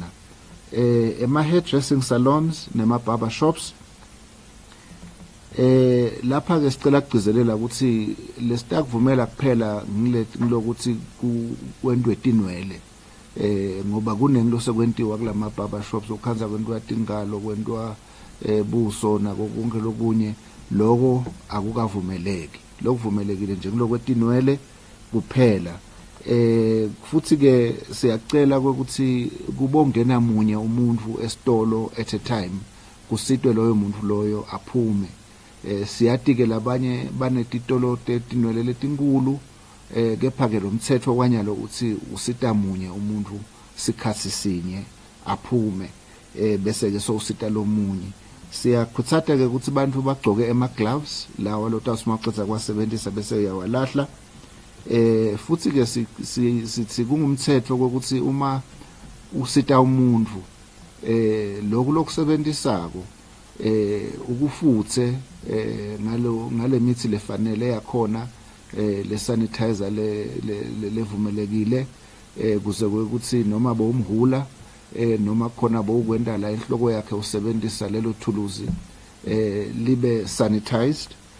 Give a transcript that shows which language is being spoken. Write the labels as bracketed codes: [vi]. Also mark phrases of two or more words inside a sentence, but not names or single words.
[ss] Ema- [en] hairdressing salons [ss] nema- [en] barber shops [ss] lapha ke sicela kugcizelela ukuthi lesitakuvumela kuphela ngilokuthi kwendwe tinwele, ngoba kunengilo sekwentiwa kulama [en] barber shops [ss] ukhanza kwentwa tingalo, kwentwa buso nako konke lokunye, lokho akukavumeleki. Lokuvumelekile nje kulokwetinwele kuphela. Futhi ke siyacela ukuthi kubongena munye umuntu esitolo [en] at a time, [ss] kusitwe loyo muntu loyo aphume. Siyati ke labanye banetitolo tetinwele letinkulu, kepha ke lo mthetho kwanyalo uthi usita munye umuntu sikhathi sinye aphume, bese ke sowusita lo munye. Siyakhuthaza ke ukuthi bantu bagcoke ama-gloves lawa lo tawusimaqedza kwasebenzisa bese uyawalahla. Futhi ke sithi kungumthetho ukuthi uma usita umuntu lokho lokusebenzisako ukufuthe ngale mithi lefanele yakhona, le sanitizer levumelekile, kuze ukuthi noma bowumhula noma khona bowukwenda la inhloko yakhe usebenzisa lelo thuluzi libe sanitized.